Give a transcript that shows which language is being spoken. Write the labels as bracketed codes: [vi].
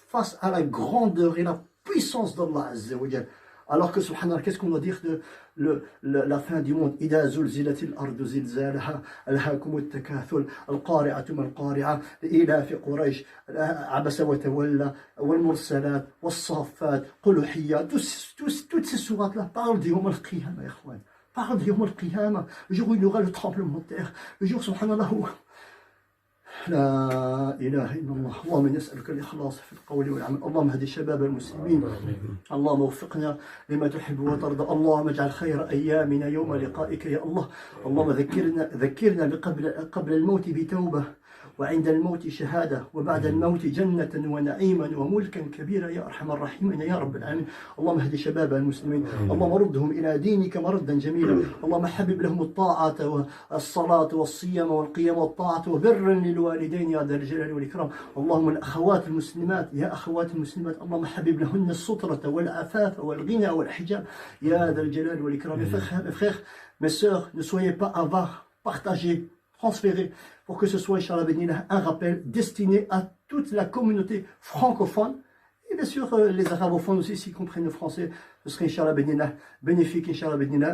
[fr] face à la grandeur et la puissance d'Allah Azza wa Jal. Alors que, subhanallah, qu'est-ce qu'on doit dire de la fin du monde? [ar] إِذَا زُلْزِلَتِ الْأَرْضُ زِلْزَالَهَا أَلْهَاكُمُ التَّكَاثُرُ الْقَارِعَةُ مَا الْقَارِعَةُ لإيلاف قريش عبس وتولى والمرسلات والصافات قل [fr] toutes ces sourates-là parlent du Yawm al-Qiyamah, ikhwan. Parlent du Yawm al-Qiyamah, le jour où il y aura le tremblement de terre, le jour, subhanallah, où [ar] لا إله إلا الله. اللهم نسألك الإخلاص في القول والعمل. اللهم اهد شباب المسلمين. اللهم وفقنا لما تحب وترضى. اللهم اجعل خير أيامنا يوم لقائك يا الله. اللهم ذكرنا قبل الموت بتوبة، وعند الموت شهادة، وبعد الموت جنة ونعيما وملكا كبيرا يا أرحم الراحمين يا رب العالمين. اللهم اهد شباب المسلمين. اللهم ردهم إلى دينك مردا جميلا. اللهم حبب لهم الطاعة والصلاة والصيام والقيام والطاعة وبرا للوالدين يا ذا الجلال والإكرام. اللهم الأخوات المسلمات يا أخوات المسلمات، اللهم حبب لهن السترة والعفاف والغنى والحجاب يا ذا الجلال والإكرام. [fr] Mes frères, mes sœurs, ne soyez pas avares, partagez, transférés, pour que ce soit, Inch'Allah Benillah, un rappel destiné à toute la communauté francophone, et bien sûr les arabophones aussi, s'ils comprennent le français, ce serait, Inch'Allah Benillah, bénéfique, Inch'Allah Benillah.